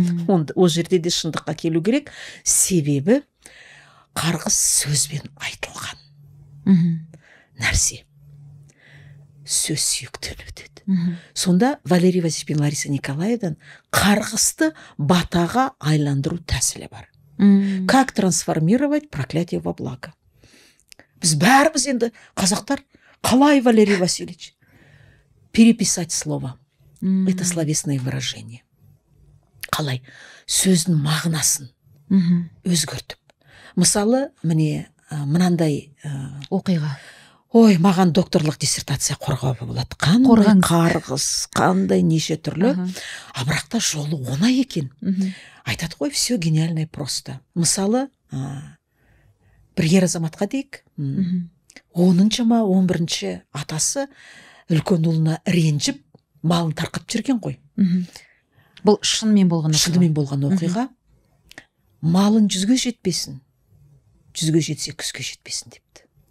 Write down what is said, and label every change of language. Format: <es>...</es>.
<kk>Ол жерде де шындыққа келу керек, себебі қарғыс сөзбен айтылған нәрсе. Сөз сүйектен өтеді. Сонда Валерий Васильевич пен Лариса Николаевнадан қарғысты батаға айландыру тәсілі бар.</kk> <ru>Как трансформировать проклятие во благо?</ru> <kk>Біз бәріміз енді қазақтар, қалай, Валерий Васильевич?</kk> <ru>Переписать слово. Это словесное выражение.</ru> <kk>Қалай? Сөздің мағынасын өзгертіп. Мысалы, міне, мынандай оқиға. Ой, маған докторлық диссертация қорғауға болады. Қандай қарғыс, қандай неше түрлі. А бірақта жолы оңай екен. Айтады ғой,</kk> <ru>все гениальное просто.</ru> <kk>Мысалы, бір ер азаматқа дейік, 10-ші ма, 11-ші атасы үлкен ұлына ренжіп, малын тарқап жүрген ғой. Бұл шынымен болған оқиға. Шынымен болған оқиға. Малын 100-ге жетпесін, 100-ге жетсе 100-ге жетпесін депті.</kk>